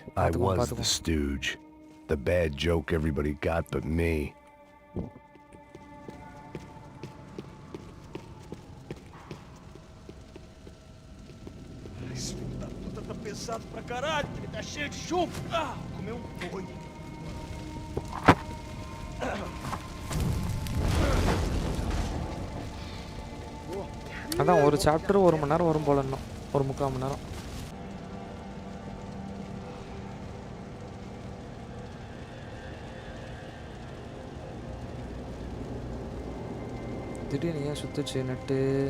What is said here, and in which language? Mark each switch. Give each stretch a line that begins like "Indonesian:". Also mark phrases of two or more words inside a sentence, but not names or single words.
English: I was the stooge. The bad joke everybody got but me.
Portuguese: Esse filho da puta tá pesado pra caralho, ele tá cheio de chumbo. Ah, comeu boi.
Tamil: அதான் ஒரு சாப்டர் 1 மணி நேரம் வரும் போல, இன்னும் 1/4 மணி நேரம். திடீர்னு ஏன் சுத்துச்சு நெட்டு?